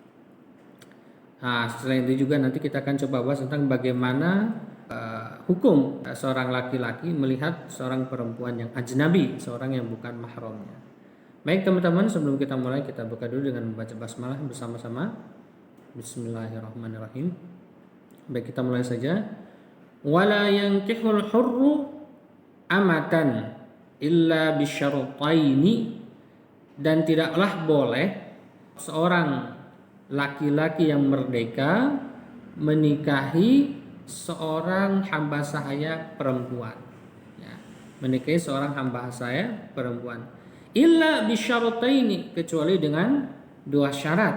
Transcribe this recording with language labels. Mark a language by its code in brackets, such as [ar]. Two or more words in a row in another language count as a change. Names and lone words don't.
[id] Nah, selain itu juga nanti kita akan coba bahas tentang bagaimana hukum seorang laki-laki melihat seorang perempuan yang ajnabi, seorang yang bukan mahramnya. Baik teman-teman, sebelum kita mulai kita buka dulu dengan membaca basmalah bersama-sama. [ar] بسم الله الرحمن الرحيم. [id] Baik, kita mulai saja. [ar] ولا ينكح الحر أمة إلا بشرطين, [id] dan tidaklah boleh seorang laki-laki yang merdeka menikahi seorang hamba sahaya perempuan ya, menikahi seorang hamba sahaya perempuan [ar] إلا بشرطين, [id] kecuali dengan 2 syarat.